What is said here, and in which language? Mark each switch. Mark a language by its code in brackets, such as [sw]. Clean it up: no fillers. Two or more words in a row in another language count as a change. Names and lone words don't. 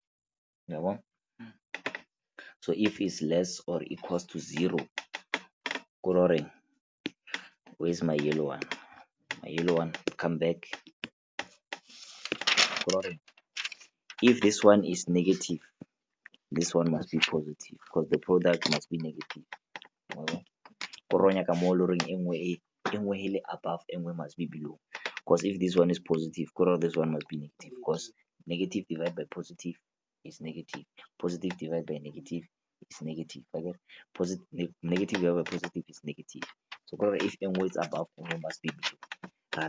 [en] So if it's less or equals to 0, coloring. Where's my yellow one? My yellow one, come back. Coloring. If this one is negative, this one must be positive because the product must be negative. [tn] Koronya ka mo loring engwe hele above, engwe [en] must be below. Because if this one is positive, this one must be negative. Because negative divided by positive is negative. Positive divided by negative is negative. Negative divided by positive is negative. So if engwe is above, engwe must be below.